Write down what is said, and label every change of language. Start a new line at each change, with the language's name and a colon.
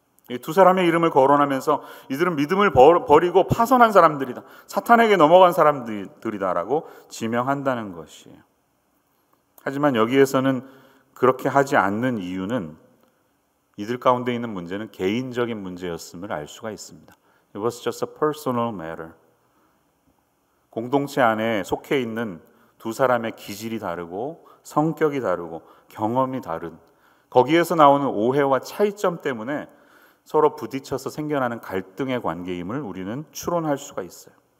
Korean: 이 두 사람의 이름을 거론하면서 이들은 믿음을 버리고 파선한 사람들이다, 사탄에게 넘어간 사람들이다라고 지명한다는 것이에요. 하지만 여기에서는 그렇게 하지 않는 이유는 이들 가운데 있는 문제는 개인적인 문제였음을 알 수가 있습니다.
English: It was just a personal matter.
Korean: 공동체 안에 속해 있는 두 사람의 기질이 다르고 성격이 다르고 경험이 다른, 거기에서 나오는 오해와 차이점 때문에 서로 부딪혀서 생겨나는 갈등의 관계임을 우리는 추론할 수가 있어요.